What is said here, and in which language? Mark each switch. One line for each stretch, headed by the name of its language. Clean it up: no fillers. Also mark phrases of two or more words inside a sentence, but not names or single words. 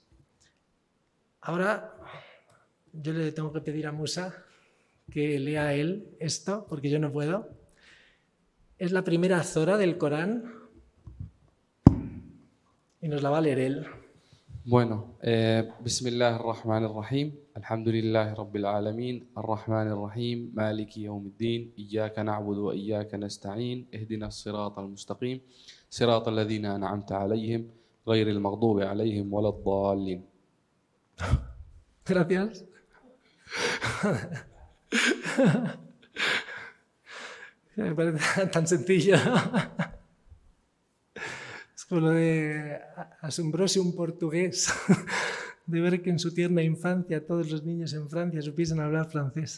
Spanish: Ahora yo le tengo que pedir a Musa que lea él esto, porque yo no puedo. Es la primera zora del Corán y nos la va a leer él. Bueno,
Arabic: بسم الله الرحمن الرحيم. الحمد لله رب العالمين. الرحمن الرحيم مالك يوم الدين. إياك نعبد وإياك نستعين اهدنا الصراط المستقيم. صراط الذين أنعمت عليهم غير المغضوب عليهم ولا الضالين.
Spanish: Gracias. Me parece tan sencillo. Es como lo de Asombrosium portugués, de ver que en su tierna infancia todos los niños en Francia supiesen hablar francés.